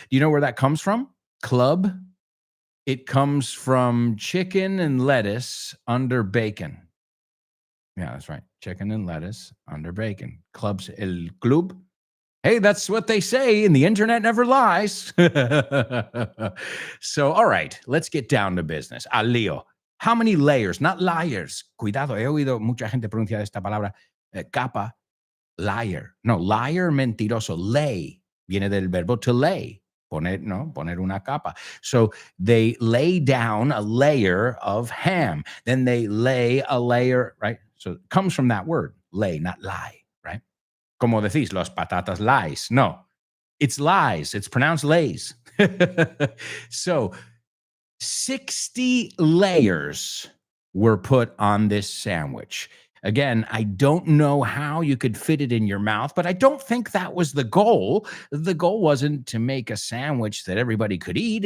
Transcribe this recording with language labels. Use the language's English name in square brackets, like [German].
[English] Do you know where that comes from? Club. It comes from chicken and lettuce under bacon. Yeah, that's right. Chicken and lettuce under bacon. Clubs, el club. Hey, that's what they say, and the internet never lies. So, all right, let's get down to business. [Spanish] Al lío. [English] How many layers? Not liars. [Spanish] Cuidado, he oído mucha gente pronunciar esta palabra capa, liar. No, liar, mentiroso. Lay viene del verbo to lay. Poner una capa. [English] So they lay down a layer of ham. Then they lay a layer, right? So it comes from that word, lay, not lie, right? [Spanish] Como decís, los patatas lies. [English] No, it's lies. It's pronounced lays. So 60 layers were put on this sandwich. Again, I don't know how you could fit it in your mouth, but I don't think that was the goal. The goal wasn't to make a sandwich that everybody could eat.